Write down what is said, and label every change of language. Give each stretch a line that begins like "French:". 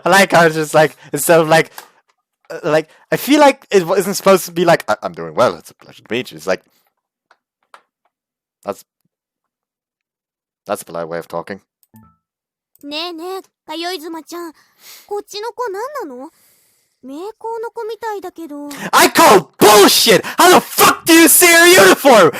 English: I like how it's just like, instead of like, I feel like it isn't supposed to be like, I'm doing well, it's a pleasure to meet you. It's like, That's a polite way of talking.
Japanese: ねえねえ、かよいずまちゃん。こっちの子何なの？名工の子みたいだけど。
English: I call bullshit! How the fuck do you see her uniform?